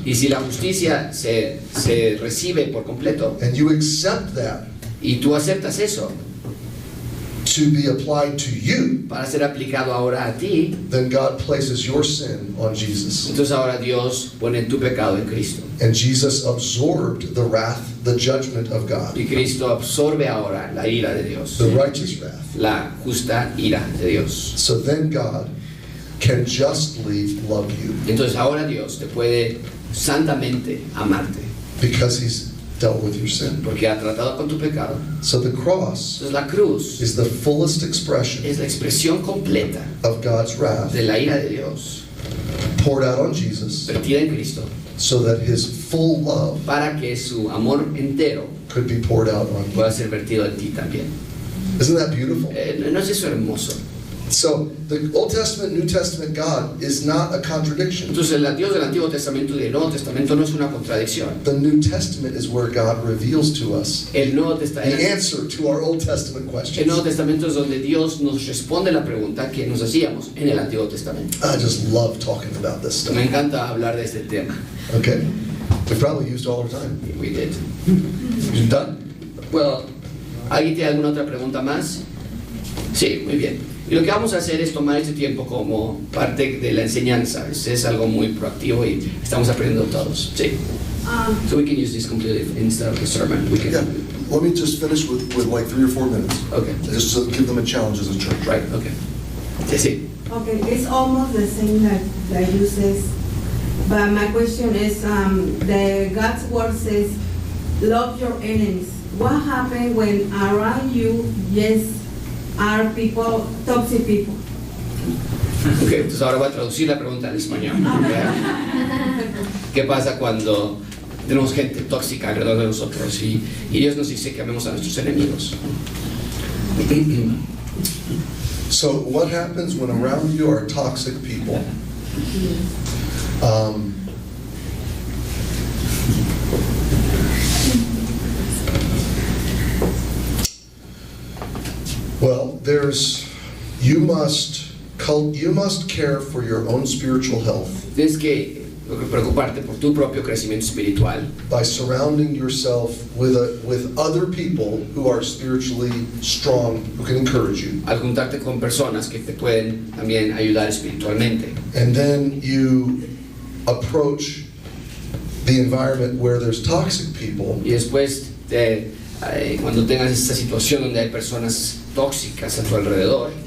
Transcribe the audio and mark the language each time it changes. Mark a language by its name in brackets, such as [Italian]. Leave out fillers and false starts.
[Spanish] Y si la justicia se recibe por completo [English] and you accept that [Spanish] y tú aceptas eso [English] to be applied to you, [Spanish] para ser aplicado ahora a ti, [English] then God places your sin on Jesus. [Spanish] entonces ahora Dios pone tu pecado en Cristo. [English] And Jesus absorbed the wrath, the judgment of God, [Spanish] Y Cristo absorbe ahora la ira de Dios, [English] the righteous wrath. [Spanish] la justa ira de Dios. [English] So then God can justly love you [Spanish] Entonces ahora Dios te puede santamente amarte [English] because he's dealt with your sin. [Spanish] porque ha tratado con tu pecado. [English] So the cross [Spanish] Entonces la cruz [English] is the fullest expression [Spanish] es la expresión completa [English] of God's wrath [Spanish] de la ira de Dios, [English] poured out on Jesus [Spanish] vertida en Cristo, [English] so that his full love [Spanish] para que su amor entero [English] could be poured out on you. [Spanish] pueda ser vertido en ti también. [English] Isn't that beautiful? [Spanish] ¿No es eso hermoso? [English] So the Old Testament, New Testament God is not a contradiction. [Spanish] Entonces el Dios del Antiguo Testamento y del Nuevo Testamento no es una contradicción. [English] The New Testament is where God reveals to us [Spanish] El Nuevo [English] the [Spanish] Testamento, [English] answer to our Old Testament [Spanish] el [English] questions. [Spanish] Nuevo Testamento es donde Dios nos responde la pregunta que nos hacíamos en el Antiguo Testamento. [English] I just love talking about this stuff. [Spanish] Me encanta hablar de este tema. [English] Okay? We probably used all our time. We did. You done? [Spanish] Well, ¿alguien tiene alguna otra pregunta más? Sí, muy bien. Y lo que vamos a hacer es tomar este tiempo como parte de la enseñanza. Es algo muy proactivo y estamos aprendiendo todos. Sí. [English] So we can use this completely instead of the sermon. We can. Yeah. Let me just finish with like 3 or 4 minutes. Okay. Just to give them a challenge as a church. Right. Okay. [Spanish] Sí, sí. [English] Okay, it's almost the same that you says, but my question is, the God's word says, love your enemies. What happens when around you, yes, are people, toxic people? [Spanish] Okay, entonces ahora voy a traducir la pregunta en español. ¿Qué pasa cuando tenemos gente tóxica alrededor de nosotros y Dios nos dice que amemos a nuestros enemigos? [English] So what happens when around you are toxic people? Well, you must care for your own spiritual health [Spanish] Tienes que preocuparte por tu propio crecimiento espiritual [English] by surrounding yourself with other people who are spiritually strong, who can encourage you. [Spanish] al juntarte con personas que te pueden también ayudar espiritualmente. [English] And then you approach the environment where there's toxic people [Spanish] Y después, cuando tengas esta situación donde hay personas tóxicas a tu alrededor,